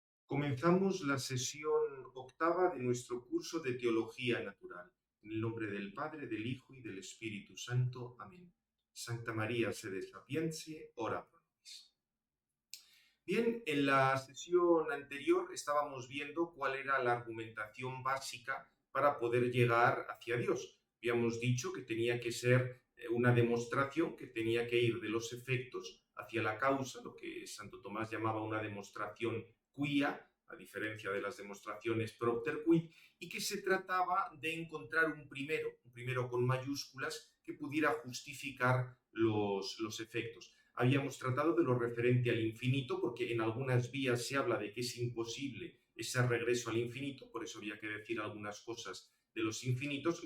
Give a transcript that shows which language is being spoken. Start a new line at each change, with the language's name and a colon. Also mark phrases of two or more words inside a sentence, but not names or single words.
Spanish: Comenzamos la sesión octava de nuestro curso de Teología Natural. En el nombre del Padre, del Hijo y del Espíritu Santo. Amén.
Latin: Santa María Sede Sapientiae, ora pro nobis.
Spanish: Bien, en la sesión anterior estábamos viendo cuál era la argumentación básica para poder llegar hacia Dios. Habíamos dicho que tenía que ser una demostración, que tenía que ir de los efectos hacia la causa, lo que Santo Tomás llamaba una demostración quia, a diferencia de las demostraciones
Latin: propter quid,
Spanish: y que se trataba de encontrar un primero con mayúsculas, que pudiera justificar los efectos. Habíamos tratado de lo referente al infinito, porque en algunas vías se habla de que es imposible ese regreso al infinito, por eso había que decir algunas cosas de los infinitos.